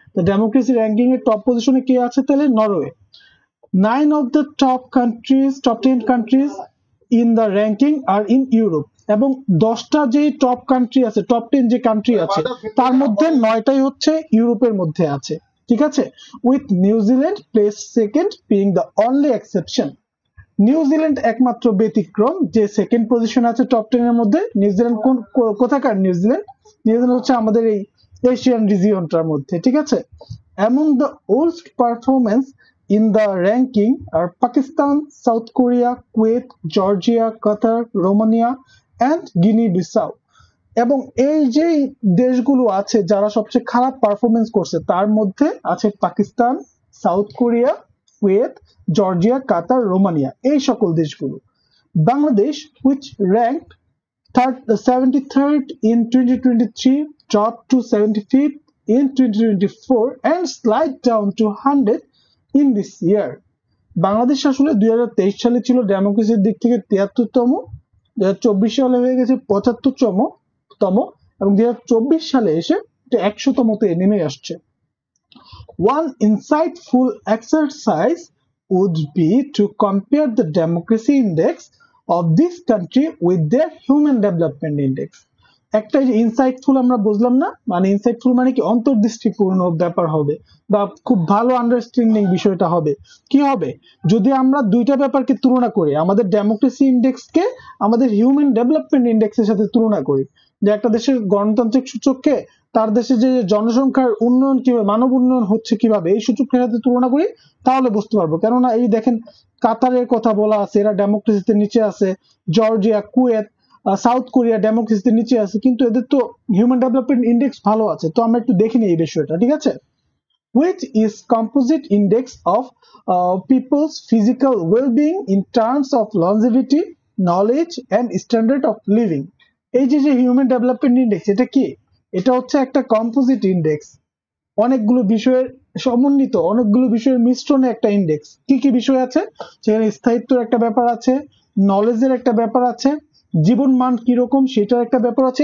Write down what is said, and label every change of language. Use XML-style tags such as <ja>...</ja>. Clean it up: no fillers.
<bn>তো democracy ranking এর top পজিশনে কে আছে তাহলে? Norway.</bn> <en>9 of the top 10 countries in the ranking are in Europe,</en> <bn>এবং 10টা যে টপ কান্ট্রি আছে, টপ 10 যে কান্ট্রি আছে, তার মধ্যে 9টাই হচ্ছে ইউরোপের মধ্যে আছে, ঠিক আছে?</bn> <en>With New Zealand place second being the only exception.</en> <bn>New Zealand একমাত্র ব্যতিক্রম যে সেকেন্ড পজিশন আছে টপ 10 এর মধ্যে। নিউজিল্যান্ড কোথাকার? নিউজিল্যান্ড হচ্ছে আমাদের এই এশিয়ান রিজিয়নটার মধ্যে, ঠিক আছে?</bn> <en>Among the worst performance in the ranking are Pakistan, South Korea, Kuwait, Georgia, Qatar, Romania and Guinea-Bissau.</en> <bn>এবং এই যে দেশগুলো আছে যারা সবচেয়ে খারাপ পারফরমেন্স করছে, তার মধ্যে আছে Pakistan, south Korea, Kuwait, Georgia, কাতার, রোমানিয়া, এই সকল দেশগুলো।</bn> <en>Bangladesh, which ranked 73rd in 2023, dropped to 75th in 2024 and slide down to 100 in this year.</en> <bn>Bangladesh আসলে 2023 সালে ছিল ডেমোক্রেসির দিক থেকে 73তম, 2024 সালে হয়ে গেছে 75তম, এবং 2024 সালে এসে 100তমতে নেমে আসছে।</bn> <en>One insightful exercise would be to compare the democracy index of this country with their human development index.</en> <bn>একটা ইনসাইটফুল আমরা বুঝলাম না, মানে ইনসাইটফুল মানে কি অন্তর্দৃষ্টিপূর্ণ ব্যাপার হবে বা খুব ভালো আন্ডারস্ট্যান্ডিং বিষয়টা হবে। কি হবে যদি আমরা দুইটা ব্যাপারকে তুলনা করি, আমাদের ডেমোক্রেসি ইন্ডেক্সকে আমাদের হিউম্যান ডেভেলপমেন্ট ইন্ডেক্সের সাথে তুলনা করি, যে একটা দেশের গণতান্ত্রিক সূচককে তার দেশে যে জনসংখ্যার উন্নয়ন কিভাবে, মানব উন্নয়ন হচ্ছে কিভাবে, এই সূচকের সাথে তুলনা করি, তাহলে বুঝতে পারবো। কেননা এই দেখেন, কাতারের কথা বলা আছে, এরা ডেমোক্রেসিতে নিচে আছে। জর্জিয়া, কুয়েত, সাউথ কোরিয়া ডেমোক্রেসিতে নিচে আছে, কিন্তু এদের তো হিউম্যান ডেভেলপমেন্ট ইন্ডেক্স ভালো আছে। তো আমরা একটু দেখে নিই এই বিষয়টা, ঠিক আছে?</bn> <en>Which is composite index of people's physical well-being in terms of longevity, knowledge and standard of living.</en> <bn>এই যে হিউম্যান ডেভেলপমেন্ট ইন্ডেক্স, এটা কি? এটা হচ্ছে একটা কম্পোজিট ইন্ডেক্স, অনেকগুলো বিষয়ের সমন্বিত, অনেকগুলো বিষয়ের মিশ্রণে একটা ইন্ডেক্স। কি কি বিষয় আছে সেখানে? স্থায়িত্বের একটা ব্যাপার আছে, নলেজের একটা ব্যাপার আছে, জীবন মান কিরকম সেটার একটা ব্যাপার আছে।</bn>